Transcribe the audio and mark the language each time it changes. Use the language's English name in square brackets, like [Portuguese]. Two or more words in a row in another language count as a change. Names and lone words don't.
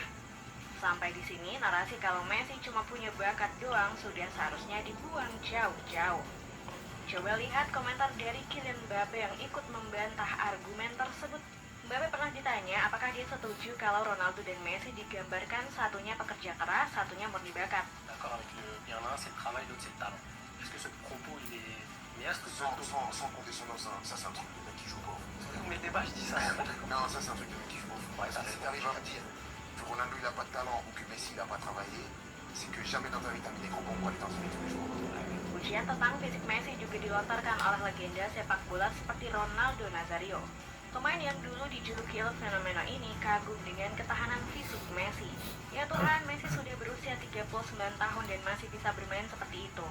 [Indonesian] Sampai di sini, narasi kalau Messi cuma punya bakat doang sudah seharusnya dibuang jauh-jauh. Coba lihat komentar dari Kylian Mbappe yang ikut membantah argumen tersebut. Mbappe pernah ditanya apakah dia setuju kalau Ronaldo dan Messi digambarkan satunya pekerja keras, satunya murni bakat. [French] D'accord avec l'un c'est le travail, l'autre c'est le talent. Est-ce que ce propos il est... Mais est-ce que Sans condescendance, hein. Ça c'est un truc de mec qui joue pas au foot. Mais le débat je dis ça. Non, ça c'est un truc de mec qui joue pas au foot. Ouais, ça, Si c'est t'arrives à me dire que Ronaldo il a pas de talent ou que Messi il a pas travaillé, c'est que jamais dans ta vie t'as mis des gros bons pour aller t'entraîner tous les jours. [Indonesian] Pujian tentang fisik Messi juga dilontarkan oleh legenda sepak bola seperti Ronaldo Nazario. Pemain yang dulu dijuluki El Fenomeno ini kagum dengan ketahanan fisik Messi. Ya Tuhan, Messi sudah berusia 39 tahun dan masih bisa bermain seperti itu.